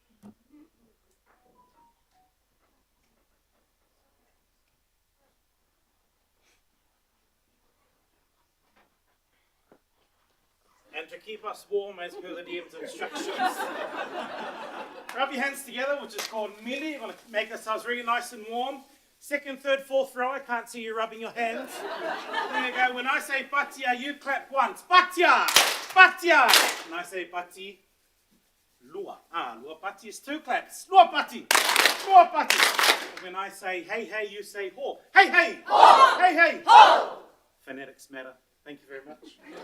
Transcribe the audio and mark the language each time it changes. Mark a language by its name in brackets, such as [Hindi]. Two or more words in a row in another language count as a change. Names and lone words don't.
[English] And to keep us warm as per the DM's instructions, rub your hands together, which is called mili. We're going to make ourselves really nice and warm. Second, third, fourth row, I can't see you rubbing your hands. There you go. When I say patia, you clap once. [Samoan] Patia! Patia! [English] And I say [Samoan] pati, lua. Lua pati [English] is two claps. [Samoan] Lua pati! Lua pati! [English] And when I say hey, hey, you say ho. Hey, hey! Ho! Hey, hey! Ho! Phonetics matter. Thank you very much.